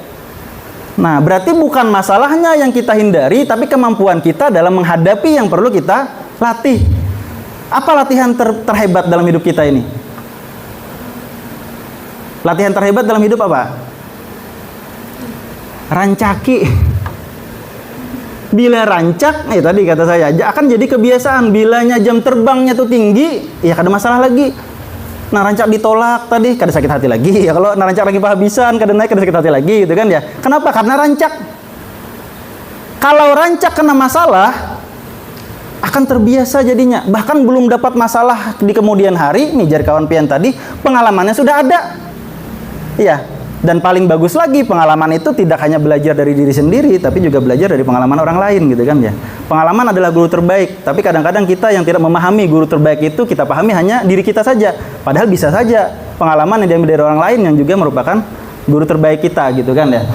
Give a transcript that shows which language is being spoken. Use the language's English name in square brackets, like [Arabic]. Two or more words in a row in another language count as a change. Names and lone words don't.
[Indonesian] Nah, berarti bukan masalahnya yang kita hindari, tapi kemampuan kita dalam menghadapi yang perlu kita latih. Apa latihan terhebat dalam hidup kita ini? Latihan terhebat dalam hidup apa? [Banjar] Rancaki. Bila rancak, [Indonesian] tadi kata saya, akan jadi kebiasaan. [Banjar] Bilanya jam terbangnya tuh tinggi, ya kada masalah lagi. Nah, rancak ditolak tadi, kada sakit hati lagi. Ya kalau rancak lagi kehabisan, kada naik, kada sakit hati lagi, gitu kan ya. [Indonesian] Kenapa? Karena rancak. Kalau rancak kena masalah, akan terbiasa jadinya. Bahkan belum dapat masalah di kemudian hari, nih [Banjar] jar kawan pian [Indonesian] tadi, pengalamannya sudah ada. Iya. Dan paling bagus lagi, pengalaman itu tidak hanya belajar dari diri sendiri, tapi juga belajar dari pengalaman orang lain, gitu kan ya. Pengalaman adalah guru terbaik, tapi kadang-kadang kita yang tidak memahami guru terbaik itu, kita pahami hanya diri kita saja. Padahal bisa saja pengalaman yang diambil dari orang lain yang juga merupakan guru terbaik kita, gitu kan ya.